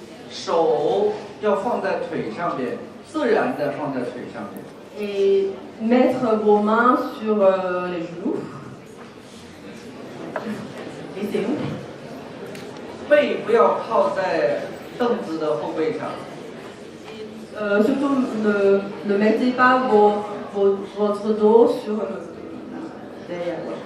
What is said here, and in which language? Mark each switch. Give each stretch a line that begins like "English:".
Chinese: 手要放在腿上边，自然的放在腿上边。
French: Et mettre vos mains sur les genoux. Et c'est bon.
Chinese: 背不要靠在凳子的后背上。
French: Surtout ne mettez pas votre dos sur derrière.